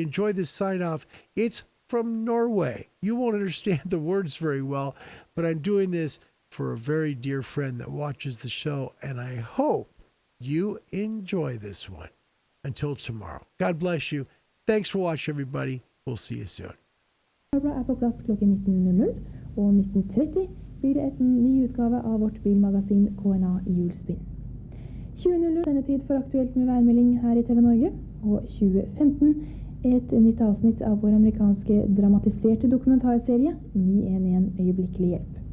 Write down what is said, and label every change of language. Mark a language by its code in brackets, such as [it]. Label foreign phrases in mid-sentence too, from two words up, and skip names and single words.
[en] Enjoy this sign-off. It's from Norway. You won't understand the words very well, but I'm doing this for a very dear friend that watches the show, and I hope you enjoy this one. Until tomorrow. God bless you. Thanks for watching, everybody. We'll see you soon. [no] Er på plass klokken 19.00, og 19.30 blir det en ny utgave av vårt bilmagasin KNA i hjulspinn. 20.00 sendetid for aktuelt med værmelding her i TV Norge, og 20.15 et nytt avsnitt av vår amerikanske dramatiserte dokumentarserie 911 øyeblikkelig hjelp.